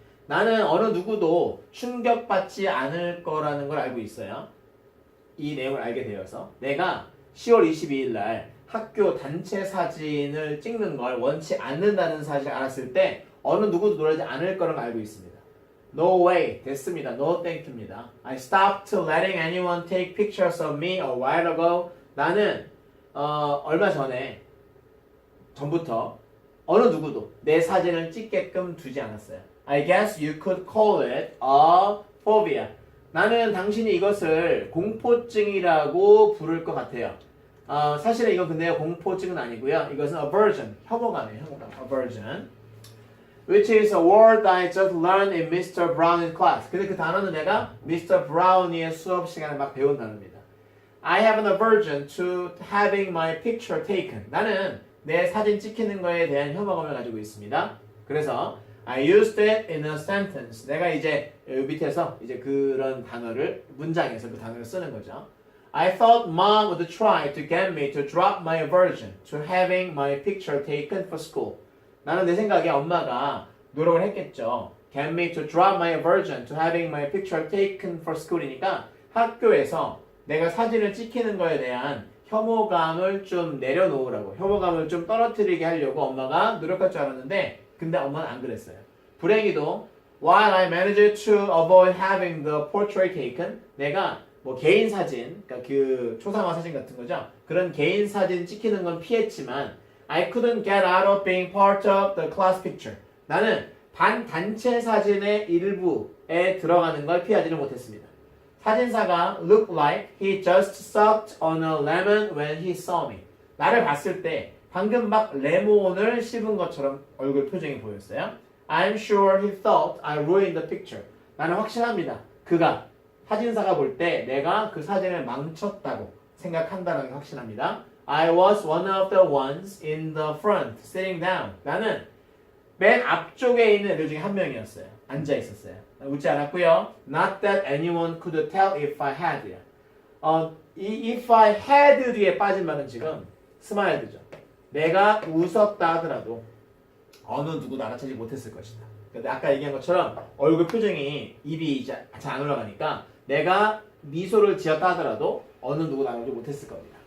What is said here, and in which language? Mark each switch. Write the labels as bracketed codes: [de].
[ko] 나는 어느 누구도 충격받지 않을 거라는 걸 알고 있어요. 이 내용을 알게 되어서 내가 10월 22일 날 학교 단체 사진을 찍는 걸 원치 않는다는 사실을 알았을 때 어느 누구도 놀라지 않을 거라는 걸 알고 있습니다. [en] No way. [ko] 됐습니다. [en] No thank you입니다. I stopped letting anyone take pictures of me a while ago. [ko] 나는 얼마 전부터 어느 누구도 내 사진을 찍게끔 두지 않았어요. [en] I guess you could call it a phobia. [ko] 나는 당신이 이것을 공포증이라고 부를 것 같아요. 사실은 이건 근데 공포증은 아니고요. 이것은 aversion, 혐오감이에요. [en] aversion. Which is a word I just learned in Mr. Brown's class. [ko] 근데 그 단어는 내가 Mr. Brown의 수업 시간에 막 배운 단어입니다. [en] I have an aversion to having my picture taken. [ko] 나는 내 사진 찍히는 거에 대한 혐오감을 가지고 있습니다. [en] 그래서 I used it in a sentence. [ko] 내가 이제 여기 밑에서 이제 그런 단어를 문장에서 그 단어를 쓰는 거죠. [en] I thought mom would try to get me to drop my aversion to having my picture taken for school. [ko] 나는 내 생각에 엄마가 노력을 했겠죠. [en] Get me to drop my aversion to having my picture taken for school [ko] 이니까 학교에서 내가 사진을 찍히는 거에 대한 혐오감을 좀 내려놓으라고, 혐오감을 좀 떨어뜨리게 하려고 엄마가 노력할 줄 알았는데 근데 엄마는 안 그랬어요. 불행히도 [en] while I managed to avoid having the portrait taken, [ko] 내가 뭐 개인 사진, 그러니까 그 초상화 사진 같은 거죠. 그런 개인 사진 찍히는 건 피했지만 [en] I couldn't get out of being part of the class picture. [ko] 나는 단체 사진의 일부에 들어가는 걸 피하지는 못했습니다. [en] 사진사가 look like he just sucked on a lemon when he saw me. [ko] 나를 봤을 때 방금 막 레몬을 씹은 것처럼 얼굴 표정이 보였어요. [en] I'm sure he thought I ruined the picture. [ko] 나는 확신합니다. 그가 사진사가 볼 때 내가 그 사진을 망쳤다고 생각한다는 게 확신합니다. [en] I was one of the ones in the front sitting down. [ko] 나는 맨 앞쪽에 있는 애들 중에 한 명이었어요. 앉아 있었어요. 웃지 않았고요. [en] Not that anyone could tell if I had. [ko] 이 [en] if I had [ko] 뒤에 빠진 말은 지금 스마일드죠. 내가 웃었다 하더라도 어느 누구도 알아채지 못했을 것이다. 근데 아까 얘기한 것처럼 얼굴 표정이 입이 잘 안 올라가니까 내가 미소를 지었다 하더라도 어느 누구도 알아채지 못했을 겁니다.